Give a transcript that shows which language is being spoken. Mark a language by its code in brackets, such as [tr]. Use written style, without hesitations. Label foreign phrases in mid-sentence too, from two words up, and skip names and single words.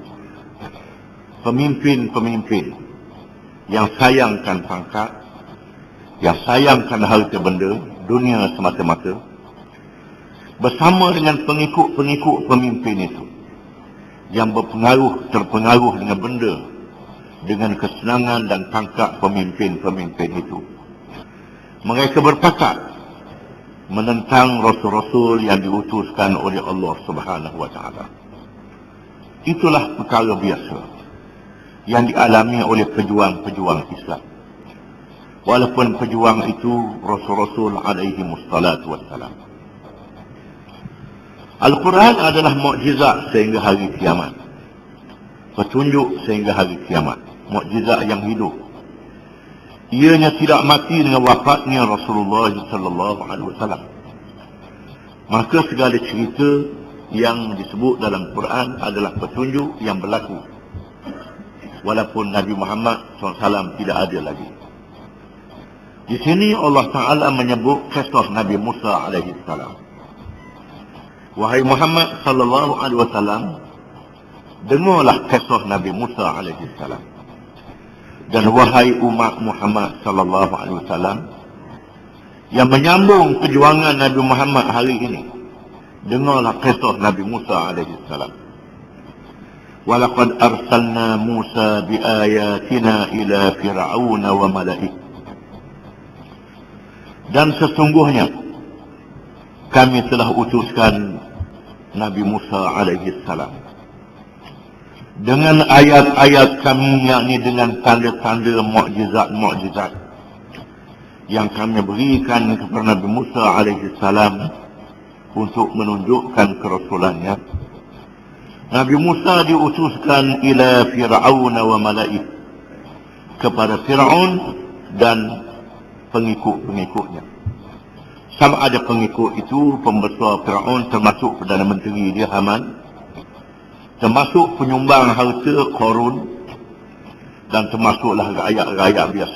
[ms] Pemimpin-pemimpin yang sayangkan pangkat, yang sayangkan harta benda, dunia semata-mata, bersama dengan pengikut-pengikut pemimpin itu yang terpengaruh dengan benda, dengan kesenangan dan pangkat pemimpin-pemimpin itu, mereka berpakat menentang rasul-rasul yang diutuskan oleh Allah [ar] سبحانه وتعالى. [ms] Itulah perkara biasa yang dialami oleh pejuang-pejuang Islam. Walaupun pejuang itu rasul-rasul [ar] عليه الصلاة والسلام. [ms] Al-Quran adalah mukjizat sehingga hari kiamat. Petunjuk sehingga hari kiamat. Mukjizat yang hidup. Ianya tidak mati dengan wafatnya Rasulullah [ar] صلى الله عليه وسلم. [ms] Maka segala cerita yang disebut dalam Quran adalah petunjuk yang berlaku. Walaupun Nabi Muhammad SAW tidak ada lagi. Di sini Allah Ta'ala menyebut kisah Nabi Musa [ar] عليه السلام. Wahai Muhammad صلى الله عليه وسلم, [ms] dengarlah kisah Nabi Musa [ar] عليه السلام. [ms] Dan wahai umat Muhammad [ar] صلى الله عليه وسلم [ms] yang menyambung perjuangan Nabi Muhammad hari ini, dengarlah kisah Nabi Musa [ar] عليه السلام. ولقد أرسلنا موسى بآياتنا إلى فرعون وملئه. [ms] Dan sesungguhnya kami telah utuskan Nabi Musa [ar] عليه السلام [ms] dengan ayat-ayat kami, yakni dengan tanda-tanda mukjizat-mukjizat yang kami berikan kepada Nabi Musa [ar] عليه السلام [ms] untuk menunjukkan kerasulannya. Nabi Musa diutuskan [ar] إلى فرعون وملئه, [ms] kepada Fir'aun dan pengikut-pengikutnya. Sama ada pengikut itu pembesar Fir'aun, termasuk Perdana Menteri dia Haman, termasuk penyumbang harta Qarun, dan termasuklah rakyat-rakyat biasa.